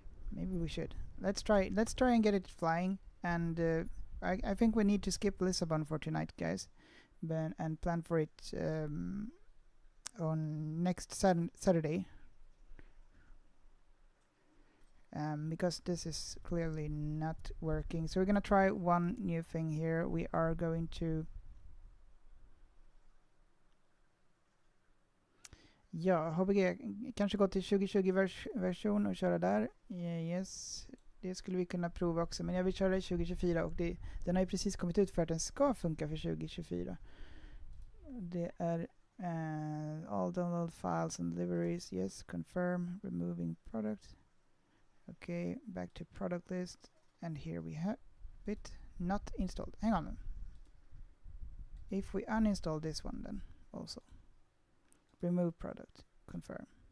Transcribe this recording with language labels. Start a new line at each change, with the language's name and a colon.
English: Maybe we should. Let's try and get it flying. And I think we need to skip Lisbon for tonight, guys, and plan for it on next Saturday. Because this is clearly not working. So we're gonna try one new thing here. We are going to HBG
Swedish: kanske gå till 2020 version och köra där. Yes. Det skulle vi kunna prova också, men jag vill köra 2024 och den har ju precis kommit ut för att den ska funka för 2024. Det är
English: all download files and deliveries. Yes, confirm, removing product. Okay, back to product list, and here we have it not installed. Hang on. If we uninstall this one then also. Remove product, confirm.